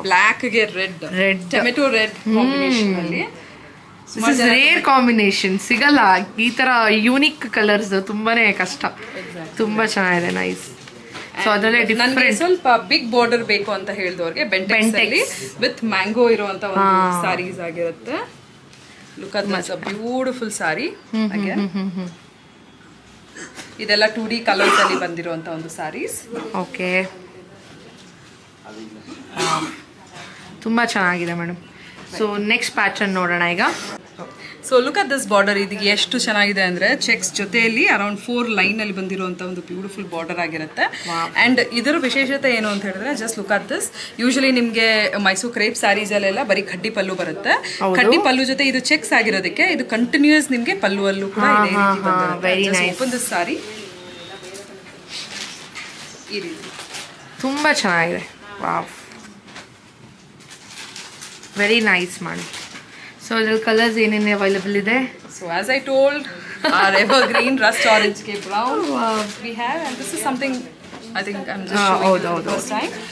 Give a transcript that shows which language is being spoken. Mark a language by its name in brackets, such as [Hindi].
[English] Black ಗೆ red tomato red combination ಅಲ್ಲಿ. This is rare combination. [Kannada] ಸಿಗಲ್ಲ ಈ ತರ ಯೂನಿಕ್ ಕಲರ್ಸ್, ತುಂಬಾನೇ ಕಷ್ಟ. ತುಂಬಾ ಚೆನ್ನಾಗಿದೆ, ನೈಸ್. ಸೊ ಅದರಲ್ಲೇ ಡಿಫರೆಂಟ್ ಸ್ವಲ್ಪ ಬಿಗ್ ಬಾರ್ಡರ್ ಬೇಕು ಅಂತ ಹೇಳಿದವ್ರಿಗೆ ಬೆಂಟೆಕ್ಸ್ ಅಲ್ಲಿ ವಿತ್ ಮ್ಯಾಂಗೋ ಇರುವಂತ ಒಂದು ಸಾರೀಸ್ ಆಗಿರುತ್ತೆ. [English] Look at this, a beautiful saree again. [Kannada] ಇದೆಲ್ಲ 2D ಕಲರ್ಸ್ ಅಲ್ಲಿ ಬಂದಿರುವಂತ ಒಂದು ಸಾರೀಸ್. ಓಕೆ, ತುಂಬಾ ಚೆನ್ನಾಗಿದೆ ಮೇಡಮ್. ಸೊ ನೆಕ್ಸ್ಟ್ ಪ್ಯಾಟರ್ನ್ ನೋಡೋಣ ಈಗ. [English] So look at this border. [Kannada] ಇದು ಎಷ್ಟು ಚೆನ್ನಾಗಿದೆ ಅಂದರೆ ಚೆಕ್ಸ್ ಜೊತೆಯಲ್ಲಿ ಅರೌಂಡ್ 4 ಲೈನ್ ಅಲ್ಲಿ ಬಂದಿರುವಂಥ ಒಂದು ಬ್ಯೂಟಿಫುಲ್ ಬಾರ್ಡರ್ ಆಗಿರುತ್ತೆ. ಆ್ಯಂಡ್ ಇದರ ವಿಶೇಷತೆ ಏನು ಅಂತ ಹೇಳಿದ್ರೆ [English] Just look at this. [Kannada] Usually ನಿಮಗೆ ಮೈಸೂರು ಕ್ರೇಪ್ ಸ್ಯಾರೀಸ್ ಅಲ್ಲೆಲ್ಲ ಬರೀ ಖಡ್ಡಿ ಪಲ್ಲು ಬರುತ್ತೆ. ಖಡ್ಡಿ ಪಲ್ಲು ಜೊತೆ ಇದು ಚೆಕ್ಸ್ ಆಗಿರೋದಕ್ಕೆ ಇದು ಕಂಟಿನ್ಯೂಸ್ ನಿಮಗೆ ಪಲ್ಲು ಅಲ್ಲೂ ಕೂಡ [English] open this sari [Kannada] ಈ ರೀತಿ ತುಂಬ ಚೆನ್ನಾಗಿದೆ. ವಾವ್, ವೆರಿ ನೈಸ್ ಮಾಡಿ. ಸೊ ಇದ್ರಲ್ಲಿ ಕಲರ್ಸ್ ಏನೇನು ಅವೈಲಬಲ್ ಇದೆ? [English] So as I told our evergreen rust orange ke brown we have, and this is something I think I'm just showing you the first time.